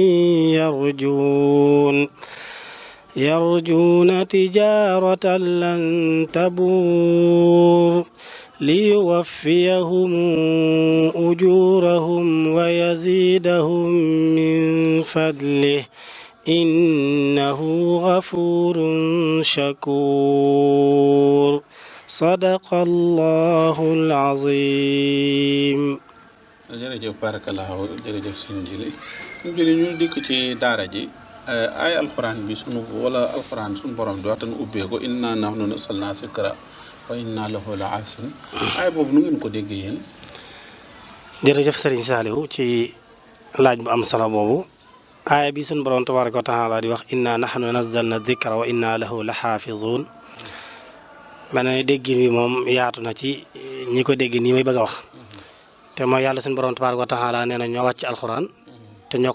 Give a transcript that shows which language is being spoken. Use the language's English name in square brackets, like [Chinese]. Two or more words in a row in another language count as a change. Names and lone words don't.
[Arabic] يرجون تجارة لن تبور ليوفيهم أجورهم ويزيدهم من فضله إنه غفور شكور صدق الله العظيم. [Wolof] jërëjëf barakallahu jërëjëf sëñ Jili ñu dikk ci daara ji ay alxuraan bi sunu wala alxuraan sunu borom di waxtaan ubbee ko [Arabic] إنا نحن نزلنا الذكر وإنا له لحافظون [Wolof] ay boobu nu ngeen ko déggee yéen. jërëjëf Sëriñ Saalihu ci laaj bu am solo boobu aaya bi sunu borom [Arabic] تبارك وتعالى [Wolof] di wax [Arabic] إنا نحن نزلنا الذكر وإنا له لحافظون [Wolof] mel na ne déggin bi moom yaatu na ci ñi ko dégg nii may bëgg a wax te mooy yàlla sunu borom [Arabic] تبارك وتعالى [Wolof] nee na ñoo wàcc alxuraan te ñoo